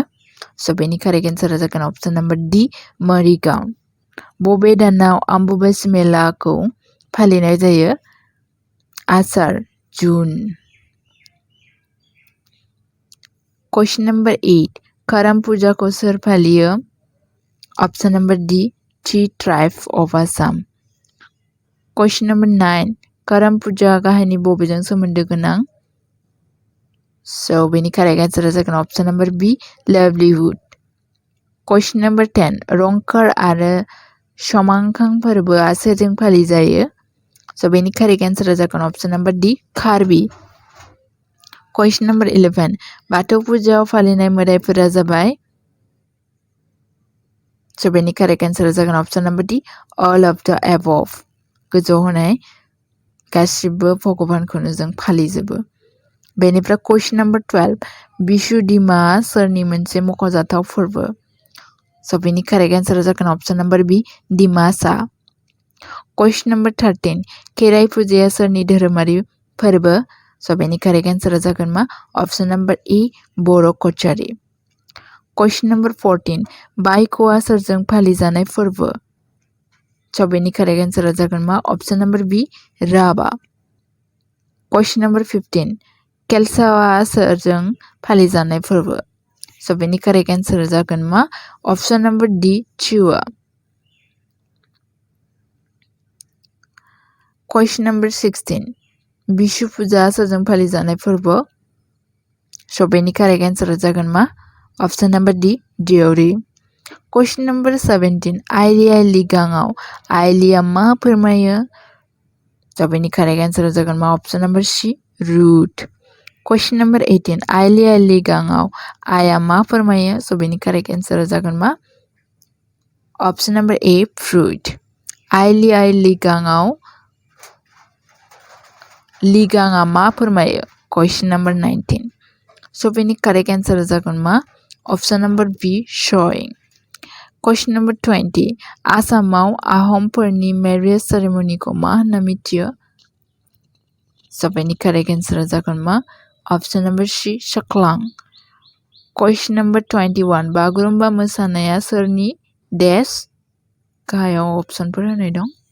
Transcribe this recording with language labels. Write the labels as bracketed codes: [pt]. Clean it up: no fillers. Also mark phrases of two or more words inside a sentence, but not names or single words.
[en] So बेनि correct answera जागोन option number D मरिगांव। [brx] बबे दानाव अम्बुबाची मेलाखौ फालिनाय जायो? आसार जुन। [en] question number 8 [brx] करम फुजाखौ सोर फालियो? [en] option number D tea tribe of Assam. question number 9 [brx] करम फुजा गाहायनि बबेजों सोमोन्दो गोनां? [en] सो बेनि correct answer जागोन option number B livelihood. question number 10 [brx] रंकार आरो समांखां फोरबोआ सोरजों फालिजायो? [en] सो बेनि correct answer जागोन option number D Karbi. question number 11 [brx] बाथौ फुजायाव फालिनाय मोदाइफोरा जाबाय? [en] सो बेनि correct answer जागोन option number D all of the above. [brx] गोजौ होनाय गासिबो भगबानखौनो जों फालिजोबो। बेनिफ्राय [en] question number 12 [brx] बिशु दिमा सोरनि मोनसे मख'जाथाव फोरबो? [en] सो बेनि correct answer जागोन option number B Dimasa. question number 13 [brx] खेराइ फुजाया सोरनि धोरोमारि फोरबो? [en] सो बेनि correct answer [brx] जागोन मा [en] option number A Boro Kachari. question number 14 [brx] बाइक'आ सोरजों फालिजानाय फोरबो? [en] सो बेनि correct answer [brx] जागोन मा [en] option number B Rabha. question number 15 [brx] केलसावा सोरजों फालिजानाय फोरबो? [en] सो बेनि correct answer [brx] जागोन मा [en] option number D Chiwa. question number 16 [brx] बिशु फुजा सोरजों फालिजानाय फोरबो? [en] सो बेनि correct answer [brx] जागोन मा [en] option number D Deuri. question number 17 [brx] आइलि आइ लिगाङाव आइलिया मा फोरमायो? [en] सो बेनि correct answer [brx] जागोन मा [en] option number C root. question number 18 [brx] आइलि आइ लिगाङाव आइया मा फोरमायो? [en] सो बेनि correct answer [brx] जागोन मा [en] option number A fruit. [brx] आइलि आइ लिगाङाव लिगाङा मा फोरमायो? [en] question number 19 सो बेनि correct answer [brx] जागोन मा [en] option number B showing. question number 20 [brx] आसामाव आहमफोरनि मैरिज सेरेमनीखौ मा होनना मिथियो? [en] सो बेनि correct answer [brx] जागोन मा [en] option number C सकलां। question number 21 [brx] बागुरुम्बा मोसानाया सोरनि देश? गाहायाव ऑप्शनफोर होनाय दं।